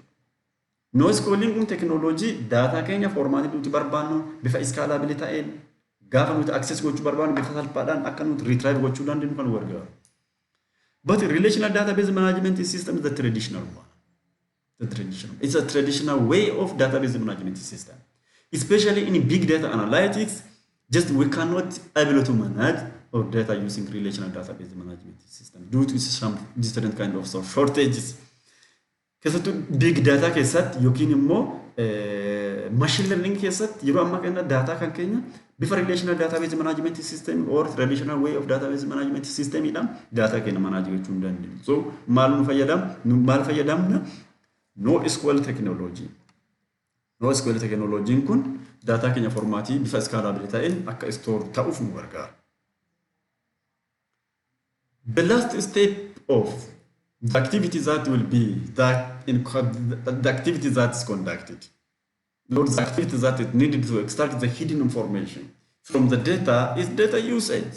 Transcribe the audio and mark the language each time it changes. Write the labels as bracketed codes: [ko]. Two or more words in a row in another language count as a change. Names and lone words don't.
[om] NoSQL kun technology data keenya formatii nuti barbaannu bifa scalable ta'een gaafa nuti access gochuu barbaannu bifa salphaadhaan akka nuti retrieve gochuu dandeenyu kan gargaaru. [en] But relational database management system is the traditional one. It's a traditional way of database management system. Especially in big data analytics, just we cannot able to manage our data using relational database management system due to some different kind of shortages. [om] Keessattuu [en] big data [om] keessatti yookiin immoo [en] machine learning [om] keessatti yeroo ammaa kana data kan keenya bifa [en] relational database management system or traditional way of database management system [om] idhaan data keenya manage gochuu hin dandeenyu. So maal fayyadamna [en] NoSQL technology. No SQL technology [om] kun data keenya formatii bifa scalable ta'een akka store ta'uuf nu gargaara. [en] The last step of the activity that will be that the activity that is conducted. Not the activity that is needed to extract the hidden information from the data is data usage.